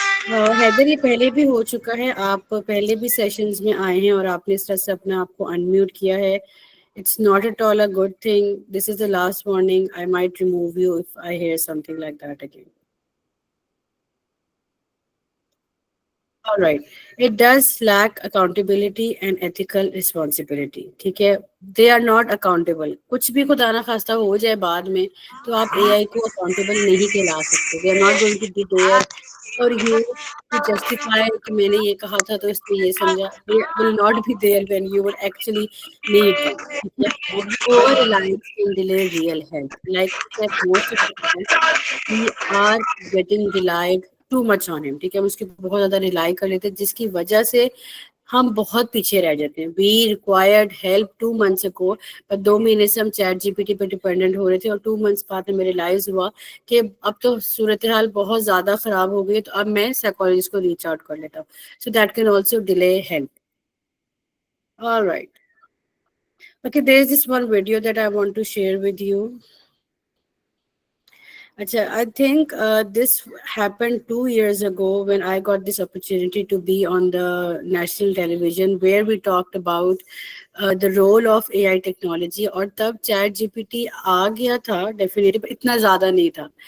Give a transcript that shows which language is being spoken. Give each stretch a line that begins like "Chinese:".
Hindi: हैदर, ये पहले भी हो चुका है, आप पहले भी सेशंस में आए हैं और आपने इस तरह से अपने आप को अनम्यूट किया है।
English: It's not at all a good thing. This is the last warning. I might remove you if I hear something like that again. All right. It does lack accountability and ethical responsibility.
Hindi: ठीक है,
English: they are not accountable.
Hindi: कुछ भी खुदा ना खास्ता हो जाए बाद में, तो आप AI को accountable नहीं कहला सकते.
English: They are not going to be there for you to justify
Hindi: कि मैंने ये कहा था तो इसने ये समझा.
English: They will not be there when you would actually need them.
Hindi: ठीक है?
English: Over reliance can delay real help. Like I said, most of the time we are getting relied too much on him,
Hindi: ठीक है। हम उसके बहुत ज्यादा rely कर लेते हैं, जिसकी वजह से हम बहुत पीछे रह जाते हैं।
English: we required help 2 months ago,
Hindi: पर 2 महीने से हम चैट जीपीटी पे डिपेंडेंट हो रहे थे, और 2 months बाद में रियलाइज हुआ कि अब तो सूरत हाल बहुत ज्यादा खराब हो गई, तो अब मैं साइकोलॉजिस्ट को रीच आउट कर लेता हूँ।
English: So that can also delay help. Alright, okay, there is this one video that I want to share with you. Achha, I think this happened 2 years ago when I got this opportunity to be on the national television, where we talked about the role of AI technology.
Hindi: और तब chat GPT आ गया था definitely, but इतना ज़्यादा नहीं था.